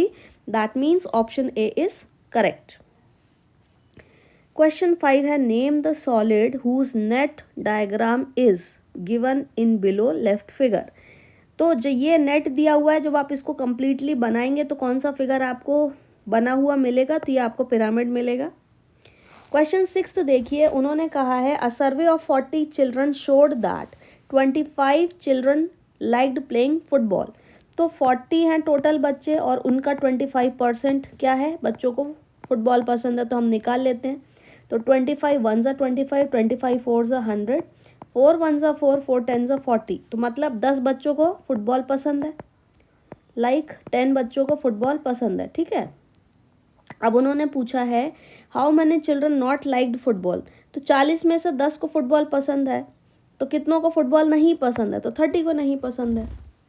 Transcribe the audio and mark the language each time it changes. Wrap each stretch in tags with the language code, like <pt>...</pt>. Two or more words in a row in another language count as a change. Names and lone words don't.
<en>that means option A is correct. Question 5 है name the solid whose net diagram is given in below left figure.</en> <hi>तो जो ये नेट दिया हुआ है, जब आप इसको कम्प्लीटली बनाएंगे तो कौन सा फिगर आपको बना हुआ मिलेगा, तो ये आपको पिरामिड मिलेगा। क्वेश्चन 6 देखिए, उन्होंने कहा है</hi> <en>a survey of 40 children showed that 25 children liked playing football.</en> <hi>तो 40 हैं टोटल बच्चे और उनका 25% क्या है, बच्चों को फुटबॉल पसंद है, तो हम निकाल लेते हैं।</hi> <en>तो 25 1s are 25, 25 4s are 100, 4 1s are 4, 4 10s are 40।</en> <hi>तो मतलब 10 बच्चों को फुटबॉल पसंद है, 10 बच्चों को फुटबॉल पसंद है, ठीक है। अब उन्होंने पूछा है</hi> <en>how many children not liked football.</en> <hi>तो 40 में से 10 को फुटबॉल पसंद है, तो कितनों को फुटबॉल नहीं पसंद है, तो 30 को नहीं पसंद है।</hi>